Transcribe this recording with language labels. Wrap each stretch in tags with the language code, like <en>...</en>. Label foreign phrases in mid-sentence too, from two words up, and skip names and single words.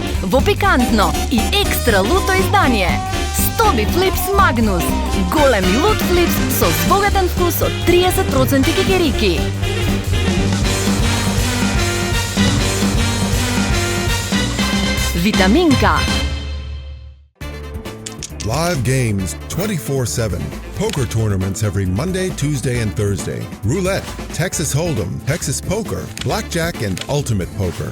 <mk>Во пикантно и екстра луто издание. Стоби Флипс Магнус. Големи луд флипс со збогатен вкус од 30% кикерики. Витаминка.</mk> <en>Live games 24/7. Poker tournaments every Monday, Tuesday, and Thursday. Roulette, Texas Hold'em, Texas Poker, Blackjack, and Ultimate Poker.</en>